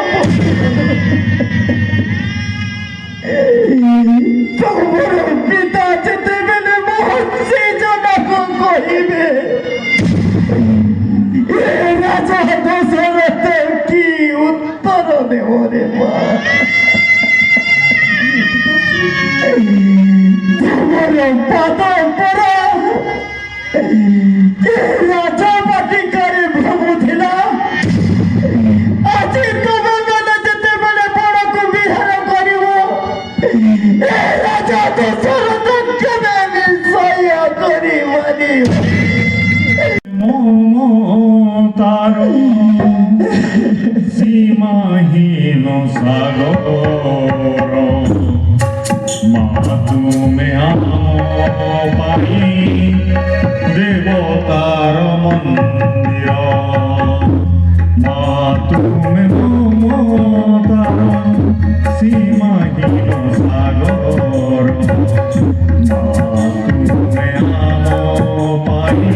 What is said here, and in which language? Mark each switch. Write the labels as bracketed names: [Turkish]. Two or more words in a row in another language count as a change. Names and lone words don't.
[Odia] ତମର ପିତା ଯେତେବେଳେ ମହର୍ଷି ଜନକ କହିବେ ଏ ରାଜା ଦଶରଥ କି ଉତ୍ତର ଦେବ ରେ ମା ତମର ପାଦ ପରା ଏ ରାଜା ବାଟିକାରେ ଭାବୁଥିଲା ଆଜି ତମେ ମାନେ ଯେତେବେଳେ ବଡ଼କୁ ବିହାର କରିବ ଏ ରାଜା ଦଶରଥ କେବେ ବି ସହ୍ୟ କରିବନି [Bangla] তার সীমাহীন সাগর মা তুমি পাই দেবতার মন্দির মা তুমি মমতার সীমাহীন সাগর মা তুমি পাই